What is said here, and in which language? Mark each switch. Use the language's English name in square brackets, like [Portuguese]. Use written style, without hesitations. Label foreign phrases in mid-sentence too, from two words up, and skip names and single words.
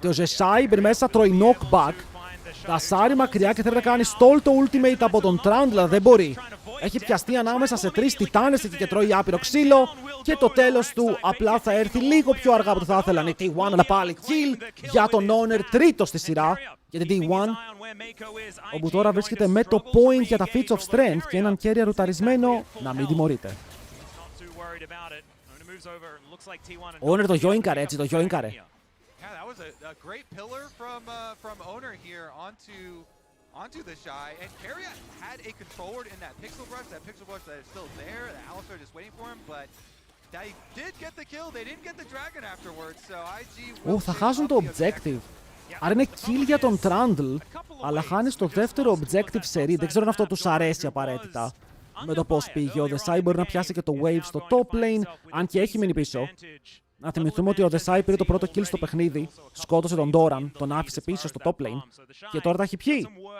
[Greek] Ο Desai μπαίνει μέσα, τρώει knockback. Τασάρει μακριά και θέλει να κάνει stall το ultimate από τον Trundle, δεν μπορεί. Έχει πιαστεί ανάμεσα σε 3 τιτάνες και τρώει άπειρο ξύλο. Και το τέλος του απλά θα έρθει λίγο πιο αργά από το θα ήθελαν οι T1, αλλά πάλι kill για τον Honor, τρίτο στη σειρά για την T1. Όπου τώρα βρίσκεται με το point για τα feats of strength και έναν carry ρουταρισμένο να μην τιμωρείται. Ο Honor το γιόινκαρε έτσι, το γιόινκαρε. [English] Onto the Shy, and Carriot had a control ward in that pixel brush that is still there, the Alistar just waiting for him, but they did get the kill, they didn't get the dragon afterwards, so IG... [Greek] θα χάσουν το objective. Άρα είναι kill για τον Trundle, αλλά χάνεις το δεύτερο objective σε read. Δεν ξέρω αν αυτό τους αρέσει απαραίτητα. Με το πώς πήγε, ο Desai μπορεί να πιάσει και το wave στο top lane, αν και έχει μείνει πίσω. Να θυμηθούμε ότι ο Desai πήρε το πρώτο kill στο παιχνίδι, σκότωσε τον Doran, τον άφησε πίσω στο top lane και τώρα τα έχει πιει.